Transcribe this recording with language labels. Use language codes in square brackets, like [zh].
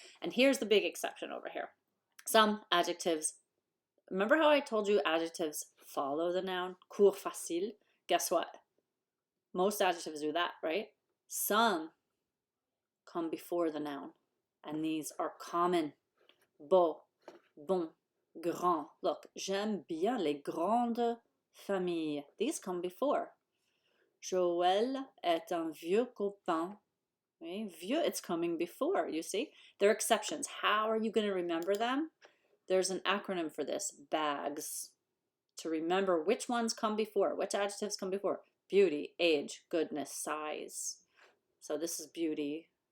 [en] And here's the big exception over here. Some adjectives. Remember how I told you adjectives follow the noun. Cours facile. Guess what? Most adjectives do that, right? Some come before the noun, and these are common. [fr] Beau, bon, grand. [en] Look, [fr] j'aime bien les grandes familles. [en] These come before. [fr] Joël est un vieux copain. [en] Okay? Vieux, it's coming before, you see? They're exceptions. How are you going to remember them? There's an acronym for this, BAGS. To remember which ones come before, which adjectives come before. Beauty, age, goodness, size. So this is beauty.